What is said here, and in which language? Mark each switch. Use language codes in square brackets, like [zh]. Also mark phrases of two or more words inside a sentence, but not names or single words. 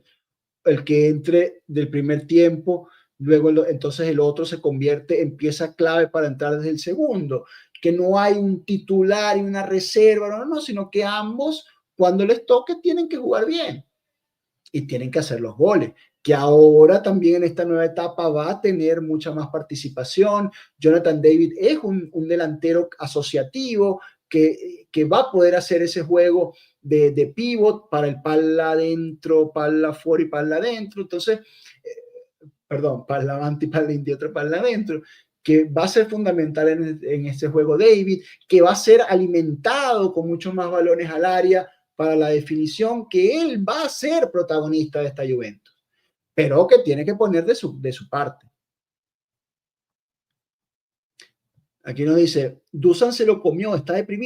[es] El que entre del primer tiempo, luego entonces el otro se convierte en pieza clave para entrar desde el segundo, que no hay un titular y una reserva, no, sino que ambos, cuando les toque, tienen que jugar bien y tienen que hacer los goles, que ahora también en esta nueva etapa va a tener mucha más participación. Jonathan David es un delantero asociativo que va a poder hacer ese juego de pivot para el palla adentro, palla fuera y palla adentro. Entonces, perdón, [it] palla avanti, palla indietro, [es] palla adentro, que va a ser fundamental en este juego David, que va a ser alimentado con muchos más balones al área para la definición, que él va a ser protagonista de esta Juventus, pero que tiene que poner de su parte. Aquí nos dice, Dusan se lo comió, está deprimido.